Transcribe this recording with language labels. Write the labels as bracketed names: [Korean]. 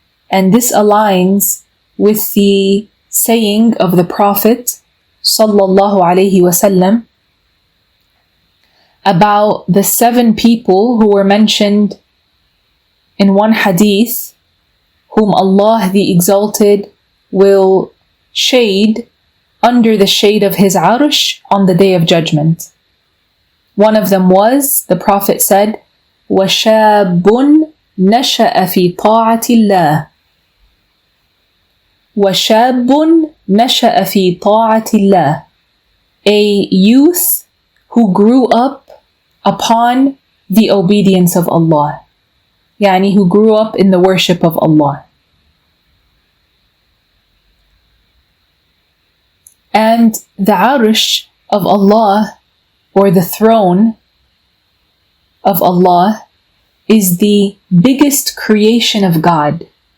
[English] And this aligns with the saying of the Prophet sallallahu alayhi wasallam about the 7 people who were mentioned in one hadith, whom Allah the Exalted will shade under the shade of His Arsh on the Day of Judgment. One of them was, the Prophet said, [Arabic] وَشَابٌ نشأ في طاعة الله وشاب نشأ في طاعة الله. [English] A youth who grew up upon the obedience of Allah. Yani who grew up in the worship of Allah. And the Arsh of Allah, or the throne of Allah, is the biggest creation of God.